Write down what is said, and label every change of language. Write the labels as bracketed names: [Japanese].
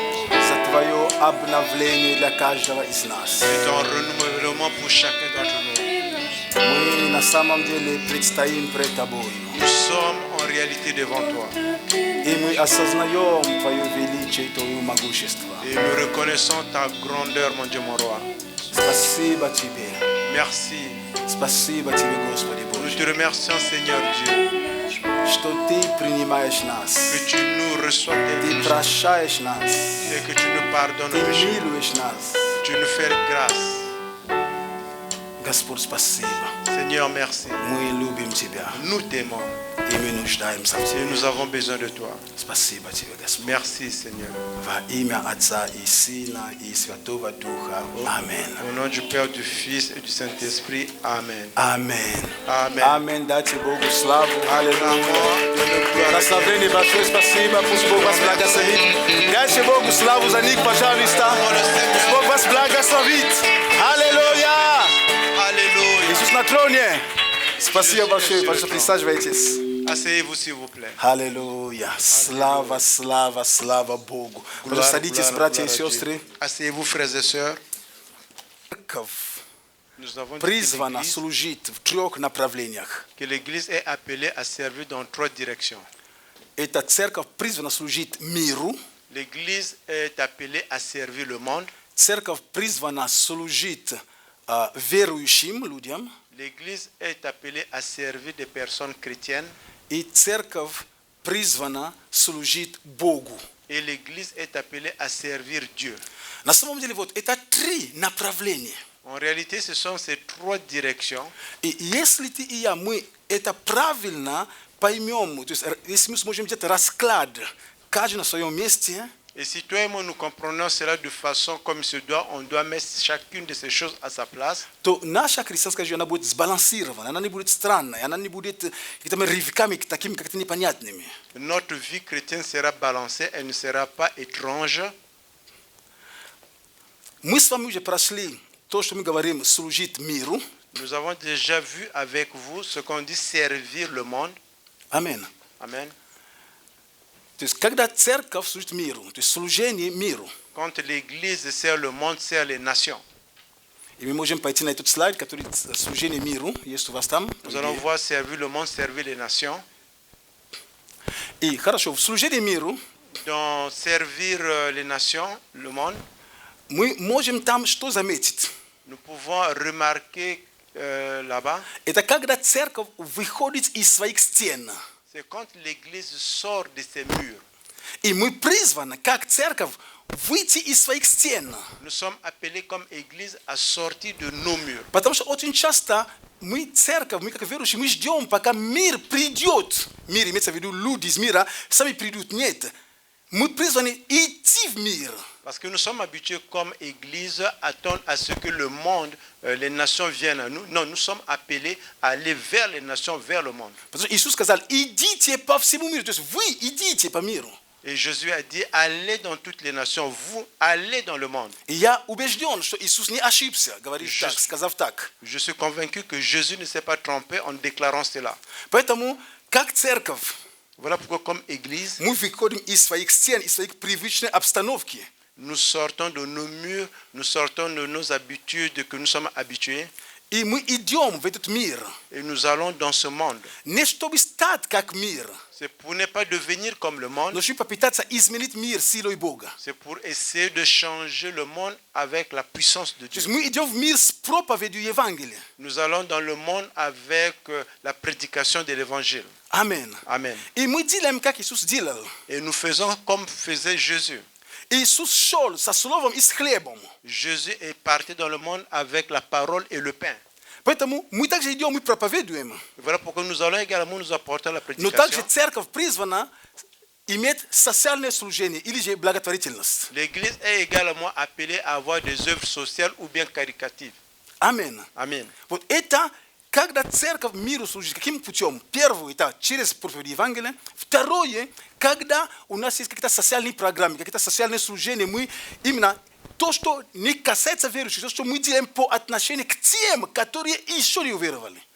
[Russian] за Твое обновление для каждого из нас. [French] Et ton renouvellement pour chacun d'entre nous. [Russian] Мы на самом деле предстоим пред Тобой. [French] Nous sommes en réalité devant toi. [Russian] И мы осознаем Твое величие и Твое могущество. [French] Et nous reconnaissons ta grandeur, mon Dieu, mon roi. [Russian] Спасибо Тебе. [French] Merci. [Russian] Спасибо Тебе, Господи [French] Nous [Russian] Боже, [French] te remercions, Seigneur Dieu, [Russian] что Ты принимаешь нас, [French] que tu nous reçois tel [Russian] Ты [French] que nous sommes [Russian] прощаешь нас, [French] et que tu nous pardonnes [Russian] Ты [French] nos péchés. [Russian] милуешь нас. [French] Tu nous fais grâce. [Russian] Господь, спасибо. [French] Seigneur, merci. [Russian] Мы любим Тебя, [French] Nous t'aimons [Russian] и мы нуждаемся в [French] et [Russian] Тебе. [French] nous avons besoin de toi. [Russian] Спасибо Тебе, Господь. [French] Merci, Seigneur. [Russian] Во имя Отца и Сына и Святого Духа. Аминь. [French] Au nom du Père, du Fils et du Saint-Esprit. Amen. [Russian] Аминь. [French] Amen. [Russian] Аминь. Дайте Богу славу. Аллилуйя. [French] Acclamons de nos gloires. [Russian] Прославление большое спасибо. Пусть Бог вас благословит. Дайте Богу славу за них, пожалуйста. Пусть Бог вас благословит. Аллилуйя. [French] Alléluia. [Russian] Иисус на троне. Спасибо большое, пожалуйста, присаживайтесь. [French] Asseyez-vous s'il vous plaît. [Russian] Аллилуйя. Слава, слава, слава Богу. Пожалуйста, садитесь, братья и сестры. [French] Asseyez-vous frères et sœurs. [Russian] Церковь [French] Nous avons dit [Russian] призвана служить в трех направлениях. [French] que l'Église est appelée à servir dans 3 directions. [Russian] Эта церковь призвана служить миру. [French] L'Église est appelée à servir le monde. [Russian] Церковь призвана служить верующим людям. [French] L'Église est appelée à servir des personnes chrétiennes. [Russian] И церковь призвана служить Богу. [French] Et l'Église est appelée à servir Dieu. [Russian] На самом деле, вот это три направления. [French] En réalité, ce sont ces 3 directions. [Russian] И если ты и я, мы это правильно поймем, то есть если мы сможем делать расклад, каждый на своем месте, [French] Et si toi et moi nous comprenons cela de façon comme il se doit, on doit mettre chacune de ces choses à sa place, [Russian] то наша христианская жизнь, она будет сбалансирована, она не будет странной, она не будет какими-то рывками, такими как-то непонятными. [French] notre vie chrétienne sera balancée, elle ne sera pas étrange. [Russian] Мы с вами уже прошли то, что мы говорим, служить миру. [French] Nous avons déjà vu avec vous ce qu'on dit servir le monde. [Russian] Аминь. [French] Amen. [Russian] То есть, когда церковь служит миру, то есть служение миру. [French] Quand l'Église sert le monde, sert les nations. [Russian] И мы можем пойти на этот слайд, который служение миру, есть у вас там. [French] Nous allons voir servir le monde, servir les nations. [Russian] И хорошо, в служении миру [French] Dans servir les nations, le monde, [Russian] мы можем там что заметить? [French] nous pouvons remarquer là-bas, [Russian] Это когда церковь выходит из своих стен. [French] c'est quand l'Église sort de ses murs. [Russian] И мы призваны, как церковь, выйти из своих стен. [French] Nous sommes appelés comme Église à sortir de nos murs. [Russian] Потому что очень часто мы, церковь, мы как верующие, мы ждем, пока мир придет. Мир имеется в виду люди из мира, сами придут. Нет. Мы призваны идти в мир. [French] Parce que nous sommes habitués comme Église à attendre à ce que le monde, les nations viennent à nous. Non, nous sommes appelés à aller vers les nations, vers le monde. [Russian] Потому что Иисус сказал, идите по всему миру. То есть вы идите по миру. [French] Et Jésus a dit, allez dans toutes les nations, vous allez dans le monde. [Russian] И я убежден, что Иисус не ошибся, говорит так, сказав так. [French] Je suis convaincu que Jésus ne s'est pas trompé en déclarant cela. [Russian] Поэтому, как церковь, [French] Voilà pourquoi comme Église, [Russian] мы выходим из своих стен, из своих привычной обстановки. [French] nous sortons de nos murs, nous sortons de nos habitudes que nous sommes habitués [Russian] И мы идем в этот мир. [French] et nous allons dans ce monde. [Russian] Не чтобы стать как мир, [French] C'est pour ne pas devenir comme le monde, [Russian] но чтобы попытаться изменить мир силой Бога. [French] c'est pour essayer de changer le monde avec la puissance de [Russian] То есть [French] Dieu. [Russian] мы идем в мир с проповедью Евангелия. [French] Nous allons dans le monde avec la prédication de l'évangile. [Russian] Аминь. [French] Amen. [Russian] И мы делаем, как Иисус делал. [French] Et nous faisons comme faisait Jésus. [Russian] Иисус шел со словом и с хлебом. [French] Jésus est parti dans le monde avec la parole et le pain. [Russian] Поэтому мы также идем и проповедуем. [French] Voilà pourquoi nous allons également nous apporter la [Russian] Но также [French] prédication. [Russian] церковь призвана иметь социальное служение или же благотворительность. [French] L'Église est également appelée à avoir des œuvres sociales ou bien caritatives. [Russian] Аминь. [French] Amen. [Russian] Вот это, когда церковь миру служит, каким путем? Первое, это через проповедь Евангелия. Второе, когда у нас есть какие-то социальные программы, какие-то социальные служения, мы именно то, что не касается верующих, то, что мы делаем по отношению к тем, которые еще не уверовали.